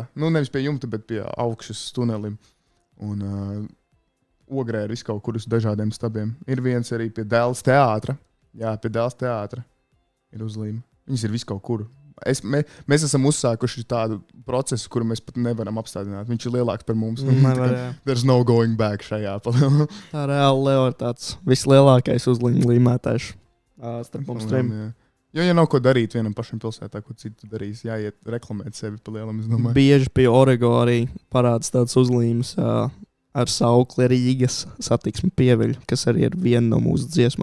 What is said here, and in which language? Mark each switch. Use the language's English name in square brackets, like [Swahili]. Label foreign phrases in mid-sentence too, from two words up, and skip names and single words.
[Latvian] Nevis pie jumta, bet pie augšas tunelim. Un Ogrē ir kaut kur uz dažādiem stabiem. Ir viens arī pie Dēls teātra. Jā, pie Dēls teātra ir uzlīme. Viņas ir viskaut kur. Mēs esam uzsākuši tādu procesu, kuru mēs pat nevaram apstādināt. Viņš ir lielāks par mums. [English] There's no going back šajā. [Latvian] Tā reāli Leo ir tāds vislielākais uzlīme līmētājs starp mums trim. Jo, ja nav ko darīt vienam pašam pilsētā, ko citu darīs, jāiet reklamēt sevi pa lielam, es domāju. Bieži pie Origo arī parāds tāds uzlīmes ar saukli Rīgas satiksmi pieviļu, kas arī ir viena no mūsu dziesmām.